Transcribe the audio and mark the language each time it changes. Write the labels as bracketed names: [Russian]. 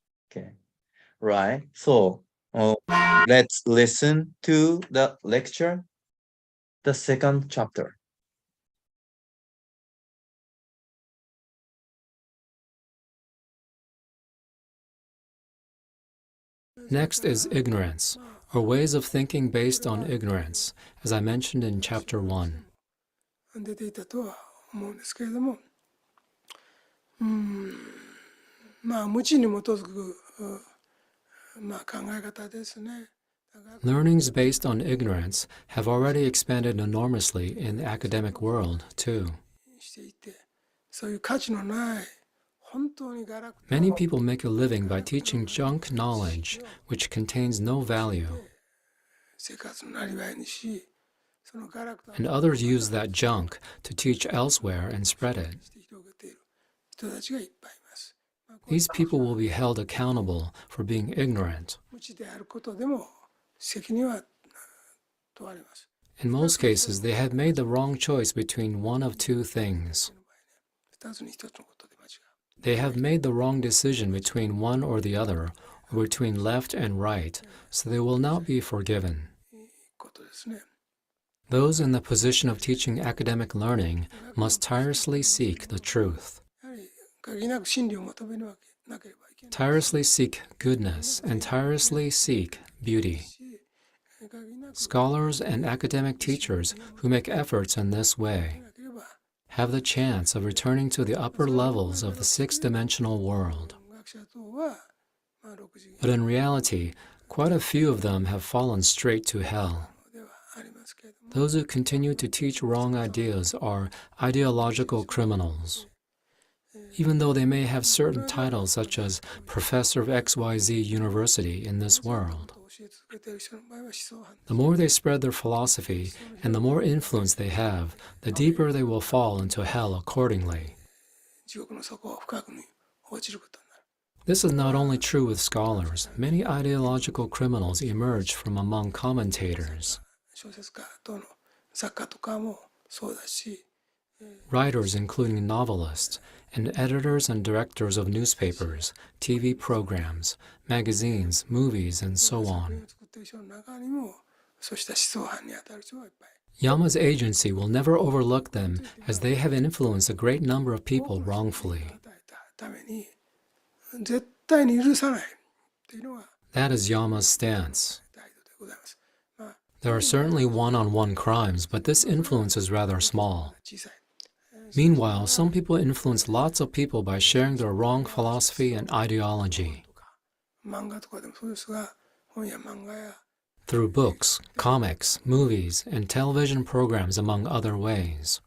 [English] Okay, right? So let's listen to the lecture, the second chapter. Next is ignorance, or ways of thinking based on ignorance, as I mentioned in Chapter 1. [Japanese] 出ていたとは思うんですけれども、まあ無知に基づくまあ考え方ですね。 [English] Learnings based on ignorance have already expanded enormously in the academic world, too. [Japanese] していて、そういう価値のない本当にガラクタ [English] Many people make a living by teaching junk knowledge, which contains no value, [Japanese] 生活のなりわいにし、そのガラクタ [English] and others use that junk to teach elsewhere and spread it. [Japanese] して広げている人たちがいっぱいいます。まあこう [English] These people will be held accountable for being ignorant. [Japanese] 無知であることでも責任は問われます。 [English] In most cases, they have made the wrong choice between one of two things. [Japanese] 二つに一つのことで間違う。 [English] They have made the wrong decision between one or the other, or between left and right, so they will not be forgiven. [Japanese] ことですね。 [English] Those in the position of teaching academic learning must tirelessly seek the truth, [Japanese] やはり限りなく真理を求めるわけなければいけない [English] tirelessly seek goodness, and tirelessly seek beauty. [Japanese] し、限りなく [English] Scholars and academic teachers who make efforts in this way [Japanese] なければ [English] have the chance of returning to the upper levels of the six-dimensional world. [Japanese] 学者等はまあ6次 [English] But in reality, quite a few of them have fallen straight to hell. [Japanese] ではありますけれども、 [English] Those who continue to teach wrong ideas are ideological criminals. Even though they may have certain titles such as Professor of XYZ University in this world, [Japanese] 教え続けている人の場合は思想犯 [English] the more they spread their philosophy and the more influence they have, the deeper they will fall into hell accordingly. [Japanese] 地獄の底を深くに落ちることになる。 [English] This is not only true with scholars. Many ideological criminals emerge from among commentators. [Japanese] 小説家等の作家とかもそうだし、 [English] Writers, including novelists, and editors and directors of newspapers, TV programs, magazines, movies, and so on. [Japanese] 品を作っている人の中にもそうした思想犯に当たる人がいっぱい。 [English] Yama's agency will never overlook them as they have influenced a great number of people wrongfully. [Japanese] 与えたために絶対に許さないっていうのが [English] That is Yama's stance. [Japanese] 態度でございます。まあ [English] There are certainly one-on-one crimes, but this influence is rather small. [Japanese] 小さい。 [English] Meanwhile, some people influence lots of people by sharing their wrong philosophy and ideology [Japanese] とか漫画とかでもそうですが、本や漫画や [English] through books, comics, movies, and television programs, among other ways.